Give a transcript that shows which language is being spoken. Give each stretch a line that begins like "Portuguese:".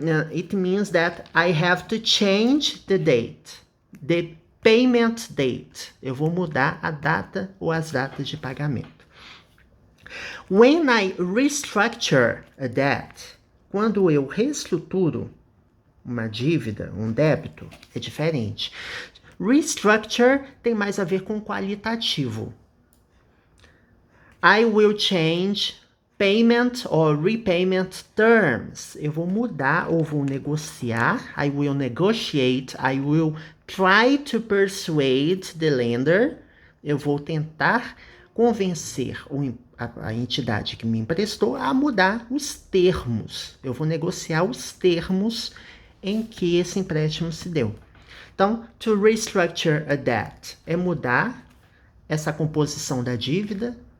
English: It means that I have to change the date, the payment date.
Portuguese: Eu vou mudar a data ou as datas de pagamento.
English: When I restructure a debt,
Portuguese: quando eu reestruturo uma dívida, um débito, é diferente. Restructure tem mais a ver com qualitativo.
English: I will change payment or repayment terms.
Portuguese: Eu vou mudar ou vou negociar.
English: I will negotiate. I will try to persuade the lender.
Portuguese: Eu vou tentar convencer a entidade que me emprestou a mudar os termos. Eu vou negociar os termos em que esse empréstimo se deu. Então,
English: to restructure a debt
Portuguese: é mudar essa composição da dívida.